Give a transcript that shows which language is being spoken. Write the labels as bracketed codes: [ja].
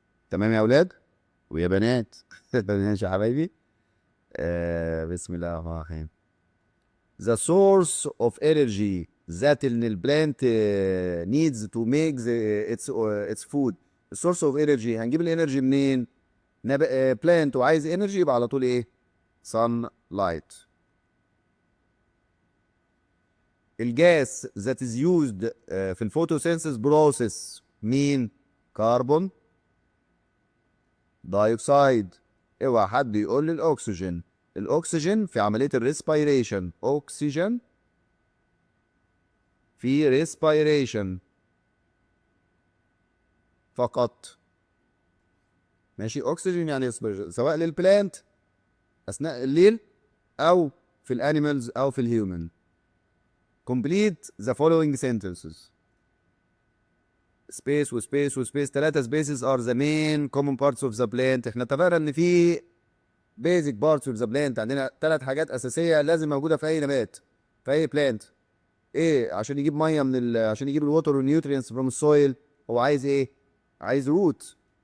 [ar] تمام يا اولاد ويا بنات؟ ماشي يا حبايبي. بسم الله الرحمن الرحيم. [en] The source of energy that the plant needs to make its food. [ar] السورس اوف انرجي، هنجيب الانرجي منين؟ بلانت وعايز انرجي، يبقى على طول ايه؟ sunlight. الجاس [en] that is used [ar] في الفوتوسينثيس بروسيس مين؟ كربون دايوكسيد. اوعى حد يقول لي الاكسجين. الاكسجين في عمليه الريسبيريشن. اكسجين في ريسبيريشن فقط. ماشي. اكسجين يعني ريسبيريشن، سواء للبلانت اثناء الليل او في الانيمالز او في الهيومن. [en] complete the following sentences. Space وسبيس وسبيس. 3 spaces are the main common parts of the plant. [ar] احنا اتفقنا ان في [en] basic parts of the plant. [ar] عندنا 3 حاجات اساسيه لازم موجوده في اي نبات، في اي بلانت. ايه؟ عشان يجيب ميه عشان يجيب الووتر والنيوترينتس [en] from السويل، [ar] هو عايز ايه؟ عايز روت.